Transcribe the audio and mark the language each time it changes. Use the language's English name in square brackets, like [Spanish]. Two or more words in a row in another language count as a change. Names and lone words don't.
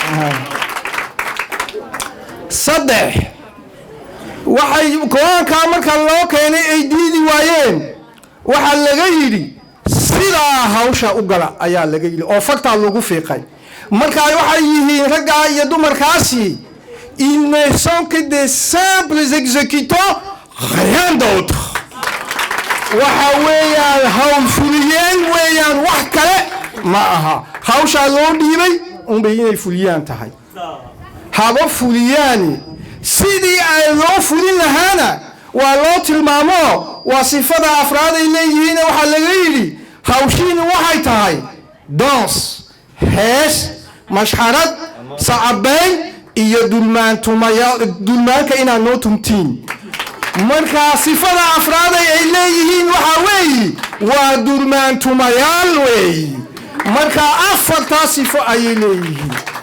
[Somali] saddex waxay go-aankaa marka loo keenay ay diidi waayeen waxaa laga yidhi sidaa hawsha u gala ayaa laga yidhi oo fartaa lagu fiiqay markaa waxay yihiin raggaa iyo dumarkaasi [French] ils ne sont que des simples exécutants rien d'autre [Somali] waxa weeyaan hawl fuliyeen weeyaan wax kale ma aha hawshaa loo dhiibay unbay inay fuliyaan tahay haba fuliyaani sidii ay loo fulin lahaana waa loo tilmaamo waa sifada afraad ay leeyihiin waxaa laga yidhi hawshiini waxay tahay dans hees mashxarad sacabayn iyo dulmaanka inaad noo tumtiin markaa sifada afraaday ay leeyihiin waxa weeye waa durmaantumayaal weeye markaa 4taa sifo ayay leeyihiin